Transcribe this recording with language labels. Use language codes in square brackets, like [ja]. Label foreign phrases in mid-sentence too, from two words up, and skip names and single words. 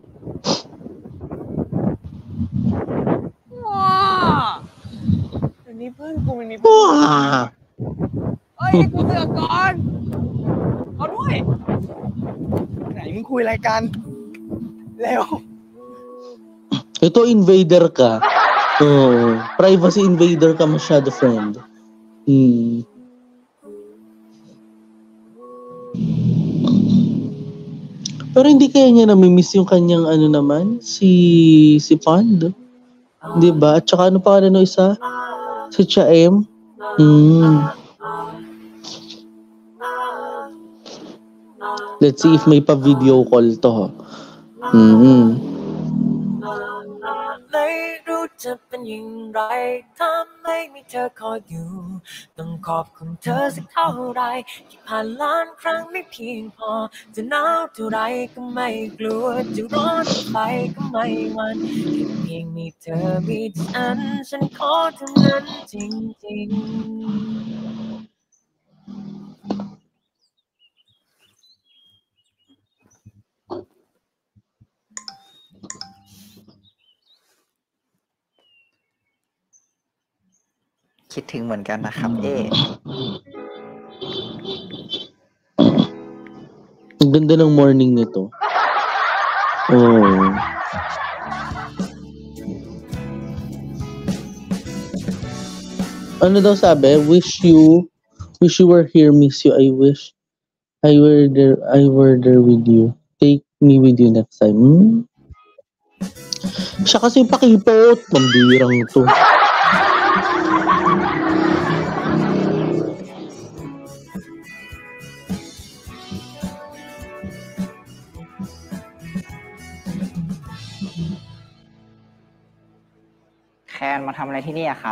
[th] ว้าเดี๋ยวนี้เพื่อนกูมันมีเพื่อนเฮ้ยกูเสือกก่อนเอาด้วย ไหนมึงคุยอะไรกัน เร็ว [tl] Ito, invader ka. [en] Privacy invader [tl] ka masyado, friend. Pero hindi kaya niya namimiss yung kanyang ano naman, si Pond. Diba? At saka ano pa ano isa? Si Chaem. [en] Let's see if [tl] may pa-video call to. [th] ไม่รู้จะเป็นอย่างไรถ้าไม่มีเธอคอยอยู่ต้องขอบคุณเธอสักเท่าไรที่ผ่านล้านครั้งไม่เพียงพอจะหนาวเท่าไรก็ไม่กลัวจะร้อนไปก็ไม่หวั่นแค่เพียงมีเธอมีฉันขอเท่านั้นจริงๆ คิดถึงเหมือนกันนะครับ [tl] Ang ganda ng morning nito. Ano daw sabi? [en] Wish you were here, miss you. I wish I were there with you. Take me with you next time. [tl] Siya kasi pakipot. Pambirang to. [th] แคนมาทำอะไรที่นี่อะครับ